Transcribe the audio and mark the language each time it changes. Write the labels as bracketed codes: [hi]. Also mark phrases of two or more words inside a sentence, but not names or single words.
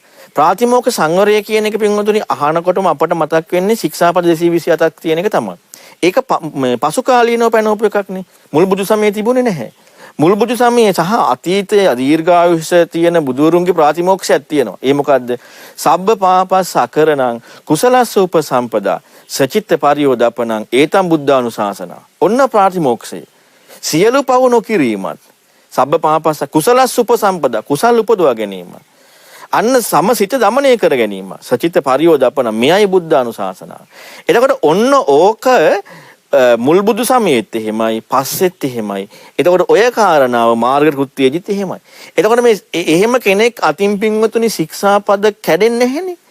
[si] ප්‍රාතිමෝක්ඛ සංවරය කියන එක පින්වතුනි අහනකොටම අපට මතක් වෙන්නේ ශික්ෂාපද 227ක් තියෙන එක තමයි. ඒක පසු කාලීනව පැනවපු එකක් නේ. මුල් බුදු සමයේ තිබුණේ නැහැ. මුල් බුදු සමයේ සහ අතීතයේ දීර්ඝායුෂ තියෙන බුදුරුන්ගේ ප්‍රාතිමෝක්ෂයක් තියෙනවා. ඒ මොකද්ද? [pi] සබ්බ පාපස් අකරණං කුසලස්ස උපසම්පදා සචිත්ත පරියෝදපණං ඒතම් බුද්ධානුශාසන. [si] ඔන්න ප්‍රාතිමෝක්ෂය. සියලු පව නොකිරීමත් [pi] සබ්බ පාපස් කුසලස්ස උපසම්පදා [si] කුසල් උපදවා ගැනීම. අන්න සමසිත දමනය කර ගැනීම. [pi] සචිත්ත පරියෝදපණං [si] මෙයයි බුද්ධානුශාසන. එතකොට ඔන්න ඕක මුල් බුදු සමයේත් එහෙමයි පස්සෙත් එහෙමයි. එතකොට ඔය කාරණාව මාර්ග කෘත්‍යයේදීත් එහෙමයි. එතකොට මේ එහෙම කෙනෙක් අතින් පින්වතුනි ශික්ෂාපද කැඩෙන්නේ නැහෙනේ.